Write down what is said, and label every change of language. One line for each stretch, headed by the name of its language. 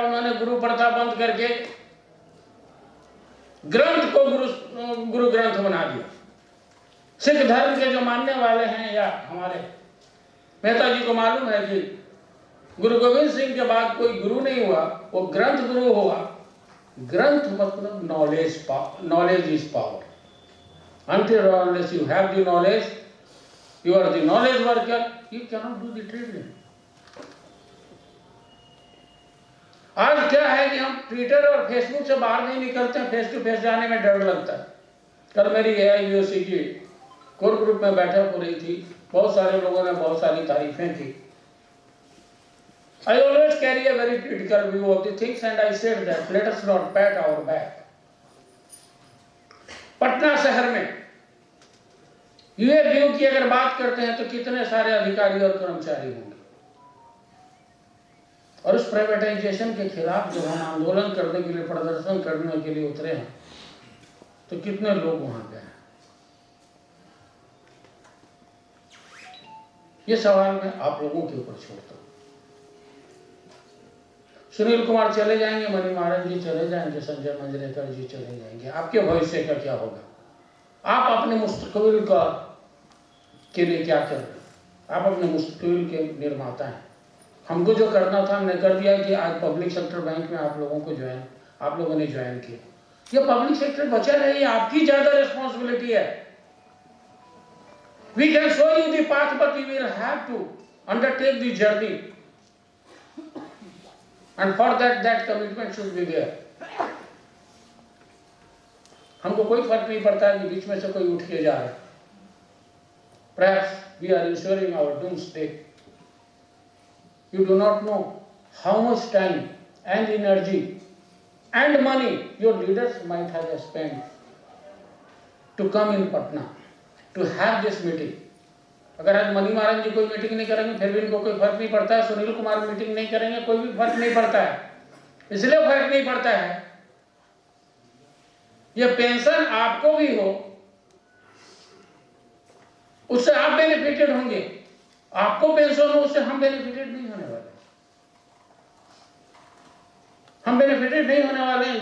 Hindi: उन्होंने गुरु प्रथा बंद करके ग्रंथ को गुरु ग्रंथ बना दिया। सिख धर्म के जो मानने वाले हैं या हमारे मेहता जी को मालूम है कि गुरु गोविंद सिंह के बाद कोई गुरु नहीं हुआ, वो ग्रंथ गुरु हुआ। ग्रंथ मतलब
English: Knowledge is power. Until or unless you have the knowledge, you are the knowledge worker, you cannot do the trading.
Hindi: आज क्या है कि हम ट्विटर और फेसबुक से बाहर नहीं निकलते हैं, फेस टू फेस जाने में डर लगता है। कल मेरी AIUC की कोर ग्रुप में बैठक हो रही थी, बहुत सारे लोगों ने बहुत सारी तारीफें की।
English: I always carry a very critical view of the things and I said that let us not pat our back.
Hindi: Patna शहर में UAVU की अगर बात करते हैं तो कितने सारे अधिकारी और कर्मचारी होंगे, और उस प्राइवेटाइजेशन के खिलाफ जब हम आंदोलन करने के लिए, प्रदर्शन करने के लिए उतरे हैं तो कितने लोग वहां गए? ये सवाल मैं आप लोगों के ऊपर छोड़ता हूं। सुनील कुमार चले जाएंगे, मणि महाराज जी चले जाएंगे, संजय मंजरेकर जी चले जाएंगे, आपके भविष्य का क्या होगा? आप अपने मुस्तकबिल का के लिए क्या कर रहे हैं? आप अपने मुस्तकबिल के निर्माता हैं। हमको जो करना था हमने कर दिया कि आज पब्लिक सेक्टर बैंक में आप लोगों ने ज्वाइन किया। ये पब्लिक सेक्टर बचा रहे, आपकी ज्यादा रिस्पॉन्सिबिलिटी है।
English: We can show you the path, but you will have to undertake the journey, and for that commitment should be there.
Hindi: हमको कोई फर्क नहीं पड़ता है कि बीच में से कोई उठ के जा रहा है।
English: Perhaps we are ensuring our doomsday. You do not know how much time and energy and money your leaders might have spent to come in Patna, to have this meeting.
Hindi: अगर आज मनी महाराज जी कोई meeting नहीं करेंगे फिर भी इनको कोई फर्क नहीं पड़ता है, सुनील कुमार मीटिंग नहीं करेंगे कोई भी फर्क नहीं पड़ता है। इसलिए फर्क नहीं पड़ता है, ये पेंशन आपको भी हो उससे आप बेनिफिटेड होंगे, आपको पेंशन हो उससे हम बेनिफिटेड नहीं होने वाले, हम बेनिफिटेड नहीं होने वाले हैं।